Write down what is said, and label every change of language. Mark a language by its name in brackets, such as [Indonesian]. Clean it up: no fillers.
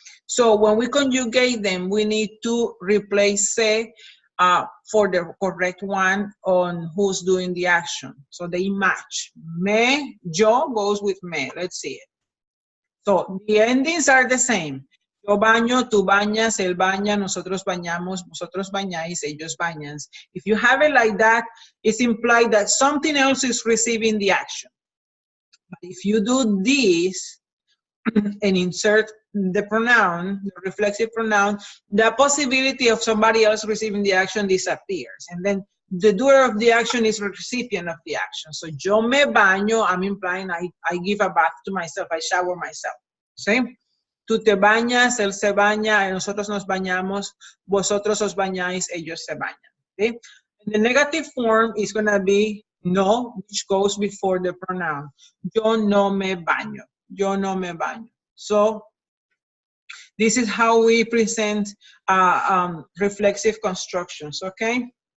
[English] So when we conjugate them, we need to replace se for the correct one on who's doing the action. So they match. Me, yo goes with me. Let's see it. So the endings are the same. [Spanish] Yo baño, tú bañas, él baña, nosotros bañamos, vosotros bañáis, ellos bañan. [English] If you have it like that, it's implied that something else is receiving the action. But if you do this and insert the pronoun, the reflexive pronoun, the possibility of somebody else receiving the action disappears. And then the doer of the action is the recipient of the action. So [Spanish] yo me baño, [English] I'm implying I give a bath to myself, I shower myself. [Spanish] ¿Sí? Tú te bañas, él se baña, nosotros nos bañamos, vosotros os bañáis, ellos se bañan. ¿Sí? [English] And the negative form is going to be no, which goes before the pronoun. [Spanish] Yo no me baño. Yo no me baño. [English] So this is how we present reflexive constructions, okay?